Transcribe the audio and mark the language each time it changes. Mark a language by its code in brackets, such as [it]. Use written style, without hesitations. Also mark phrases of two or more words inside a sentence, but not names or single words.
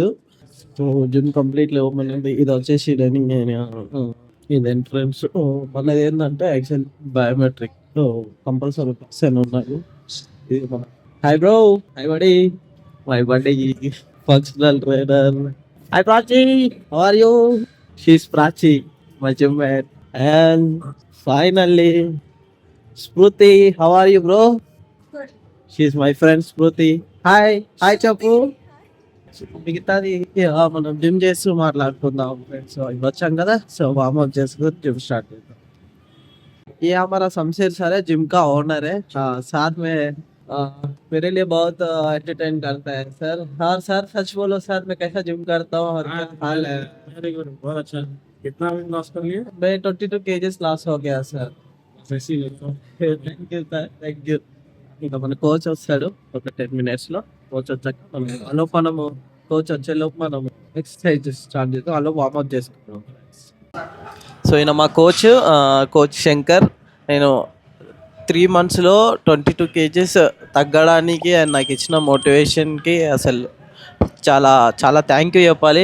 [te] సో, జిమ్ [en] completely open [te] ఉంది. ఇది వచ్చేసి [en] running area. [te] ఇది ఎంట్రన్స్. మనది ఏంటంటే [en] actual biometric. [te] సో, [en] compulsory person [te] ఉన్నారు. ఇది మన [en] hi bro. hi buddy. my buddy functional trainer. hi Prachi. how are you? she is Prachi my gym mate. and finally Smriti. how are you bro? Good. she is my friend Smriti. hi. హాయ్ చెప్పు. [te] మిగతాది మనం జిమ్ చేస్తూ మాట్లాడుకుందాం ఫ్రెండ్స్. సో, ఇప్పుడు వచ్చాం కదా. సో, వార్మప్ చేసుకొని జిమ్ [hi] स्टार्ट करते हैं। ये हमारा शमशेर सर है, जिम का ओनर है। साथ में मेरे लिए बहुत एंटरटेन करता है सर। हाँ सर, सच बोलो सर, मैं कैसा जिम करता हूँ और क्या हाल है? [en] very good, [hi] बहुत अच्छा। कितना [en] weight loss [hi] कर लिया? मैं 22 kgs లాస్ हो गया सर. ऐसे ही लेता हूँ। [en] thank you sir, thank you. [te] ఇంకా మన కోచ్ వస్తాడు ఒక 10 మినిట్స్లో. కోచ్ వచ్చాక మనము కోచ్ వచ్చేలోపు మనం [en] exercise start [te] చేద్దాం. అలా వార్మప్ చేసుకుంటాం. సో, ఈయన మా కోచ్. కోచ్ శంకర్. నేను 3 మంత్స్లో 22 kgs తగ్గడానికి ఆయన నాకు ఇచ్చిన మోటివేషన్కి అసలు చాలా చాలా [en] thank you [te] చెప్పాలి.